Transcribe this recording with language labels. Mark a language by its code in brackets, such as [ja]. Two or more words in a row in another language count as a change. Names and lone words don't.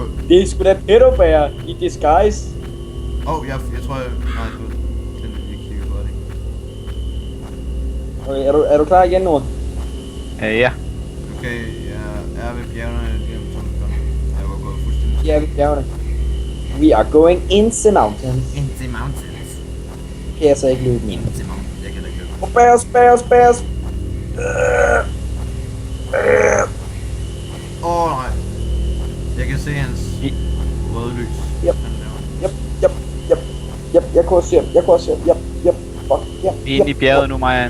[da] Det er sgu da pedobær i disguise. Jeg tror jeg... Nej, den jeg kigger på det. Okay, er du klar igen nu? Ja. Okay, jeg er ved bjergene lige om 2 sekunder. Jeg var gået fuldstændig... Ja, vi er bjergene. [en] We are going in the mountains. In the mountains. [da] Kan jeg så ikke løbe [en] In [da] ind? [en] the mountains. [da] Jeg kan da ikke løbe. Og bæres. Nej. Jeg kan se hans røde lys. Yep. Han laver. Jeg kunne også se. Yep. Fuck. Vi er inde i bjerget nu, mig og